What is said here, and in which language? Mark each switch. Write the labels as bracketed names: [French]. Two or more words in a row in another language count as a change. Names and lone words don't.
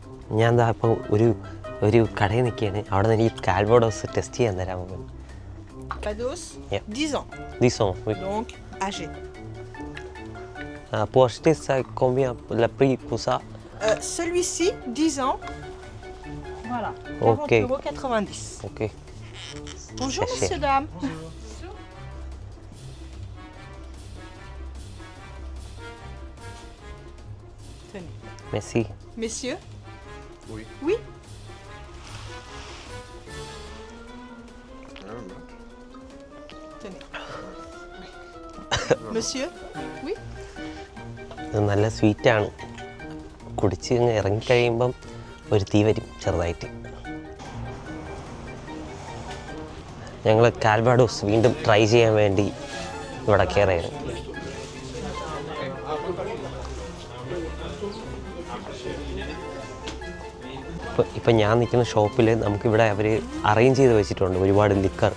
[Malayalam] ഞാൻ എന്താ ഇപ്പോൾ ഒരു കടയിൽ നിൽക്കുകയാണ്. അവിടെ നിന്ന് എനിക്ക് കാൽവാഡോസ് ടെസ്റ്റ് ചെയ്യാൻ തരാമോ? [French] Calvados, Yeah. 10 ans. 10 ans, oui. Donc âgé. Pour acheter ça, combien le prix pour ça? Celui-ci, 10 ans. Voilà. Ok. 40,90 €. Ok. Bonjour, Caché. messieurs, dames. Tenez. Merci. Messieurs? Oui. Oui. Tenez. Monsieur? Oui. [Malayalam] ഇത് നല്ല സ്വീറ്റാണ്. കുടിച്ച് ഇങ്ങ് ഇറങ്ങിക്കഴിയുമ്പം ഒരു തീ വരും ചെറുതായിട്ട്. ഞങ്ങൾ കാൽവാഡോസ് വീണ്ടും ട്രൈ ചെയ്യാൻ വേണ്ടി ഇവിടെ കയറിയാണ്. ഇപ്പം ഞാൻ നിൽക്കുന്ന ഷോപ്പിൽ നമുക്കിവിടെ അവർ അറേഞ്ച് ചെയ്ത് വെച്ചിട്ടുണ്ട് ഒരുപാട് ലിക്കർ.